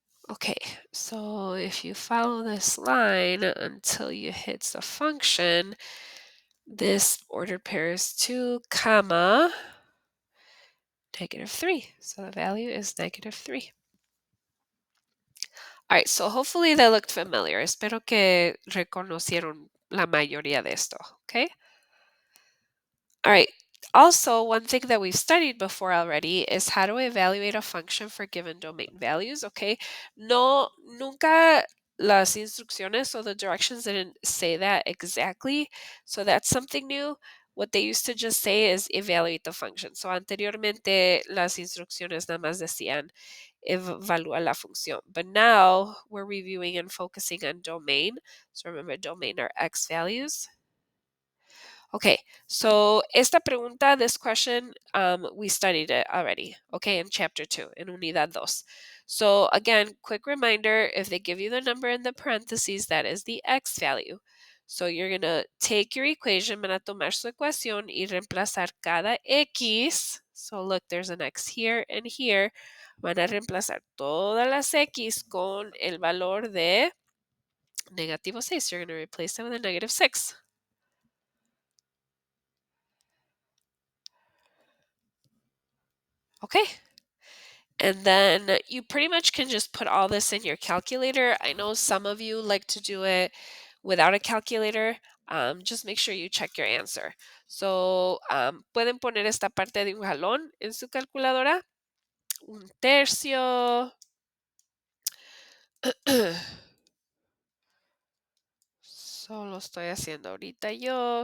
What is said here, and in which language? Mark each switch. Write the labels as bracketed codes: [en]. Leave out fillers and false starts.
[en] Okay, so if you follow this line until you hit the function, this ordered pair is 2, comma, -3. So the value is -3. All right, so hopefully that looked familiar. [es] Espero que reconocieron la mayoría de esto, okay? [en] All right. Also, one thing that we've studied before already is how to evaluate a function for given domain values, okay? [es] No, nunca las instrucciones [en] or the directions didn't say that exactly. So that's something new. What they used to just say is evaluate the function. [es] So anteriormente las instrucciones nada más decían evalúa la función. [en] But now we're reviewing and focusing on domain. So remember, domain are x values. Okay, so [es] esta pregunta, [en] this question, we studied it already, okay, in chapter 2, in unidad 2. So again, quick reminder, if they give you the number in the parentheses, that is the x value. So you're going to take your equation, [es] van a tomar su ecuación y reemplazar cada x. [en] So look, there's an x here and here. [es] Van a reemplazar todas las x con el valor de negativo 6. [en] You're going to replace them with a negative 6. Okay. And then you pretty much can just put all this in your calculator. I know some of you like to do it without a calculator. Just make sure you check your answer. [es] So, pueden poner esta parte de un jalón en su calculadora. Un tercio. Solo estoy haciendo ahorita yo.